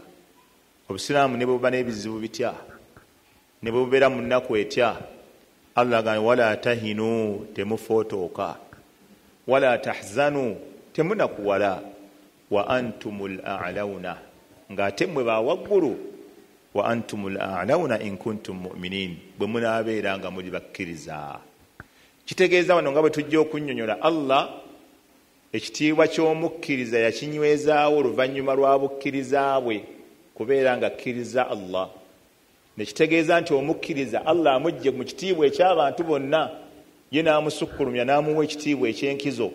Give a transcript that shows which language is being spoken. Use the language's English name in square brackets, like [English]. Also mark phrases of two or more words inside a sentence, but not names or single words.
[Ganda] Obusiraamu ne buba n'ebizibu bitya, ne bubeera mu nnaku etya, Allah yaga [Arabic] ولا تهنوا, [Ganda] temufotooka. [Arabic] ولا تحزنوا, temunakuwala. وأنتم الأعلون, [Ganda] ng'ate mmwe ba waggulu. [Arabic] وأنتم الأعلون إن كنتم مؤمنين, [Ganda] bwe munaabeera nga muli bakkiriza. Kitegeeza wano nga bwe tujja okunnyonnyola, Allah ekitiibwa ky'omukkiriza yakinywezaawo oluvannyuma lwa bukkiriza bwe, kubeera nga akkiriza Allah. Ne kitegeeza nti omukkiriza Allah amugye mu kitiibwa eky'abantu bonna, ye n'amusukkulumya n'amuwa ekitiibwa eky'enkizo.